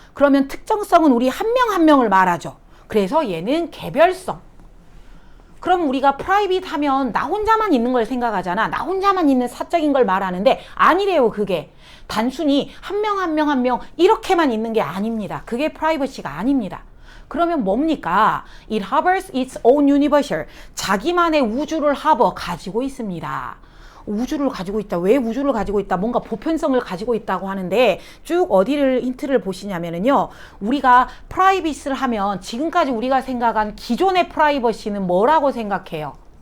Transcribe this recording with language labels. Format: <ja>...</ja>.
<ko>그러면 특정성은 우리 한 명 한 명을 말하죠. 그래서 얘는 개별성. 그럼 우리가 프라이빗 하면 나 혼자만 있는 걸 생각하잖아. 나 혼자만 있는 사적인 걸 말하는데 아니래요. 그게 단순히 한 명 한 명 한 명 이렇게만 있는 게 아닙니다. 그게 프라이버시가 아닙니다. 그러면 뭡니까?</ko> <en>It harbors its own universal.</en> <ko>자기만의 우주를 가지고 있습니다. 우주를 가지고 있다. 왜 우주를 가지고 있다? 뭔가 보편성을 가지고 있다고 하는데 쭉 어디를 힌트를 보시냐면요. 우리가 프라이빗을 하면 지금까지 우리가 생각한 기존의 프라이버시는 뭐라고 생각해요?</ko>